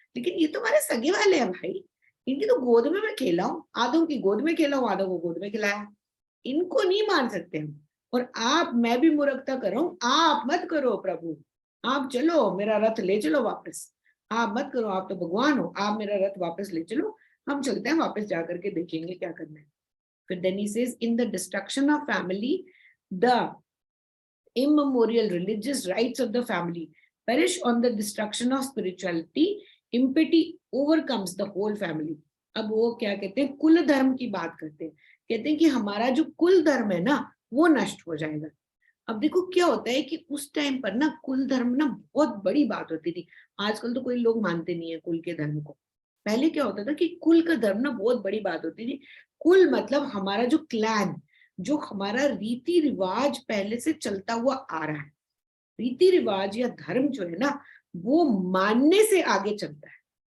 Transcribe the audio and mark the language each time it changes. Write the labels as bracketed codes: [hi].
[hi] लेकिन ये तो हमारे सगे वाले हैं भाई, इनकी तो गोद में मैं खेला हूँ, आधों की गोद में खेला हूँ, आधों को गोद में खिलाया, इनको नहीं मार सकते हम। और आप, मैं भी मूर्खता कर रहा हूँ, आप मत करो प्रभु, आप चलो मेरा रथ ले चलो वापस, आप मत करो, आप तो भगवान हो, आप मेरा रथ वापस ले चलो, हम चलते हैं वापस जाकर के देखेंगे क्या करना है। फिर [en] then he says, in the destruction of family, the immemorial religious rights of the family perish on the destruction of spirituality, impiety overcomes the whole family. [hi] अब वो क्या कहते हैं, कुल धर्म की बात करते हैं, कहते हैं कि हमारा जो कुल धर्म है ना वो नष्ट हो जाएगा। अब देखो क्या होता है कि उस टाइम पर ना कुल धर्म ना बहुत बड़ी बात होती थी, आजकल तो कोई लोग मानते नहीं है कुल के धर्म को। पहले क्या होता था कि कुल का धर्म ना बहुत बड़ी बात होती थी। कुल मतलब हमारा जो क्लैन, जो हमारा रीति रिवाज पहले से चलता हुआ आ रहा है, रीति रिवाज या धर्म जो है ना वो मानने से आगे चलता है।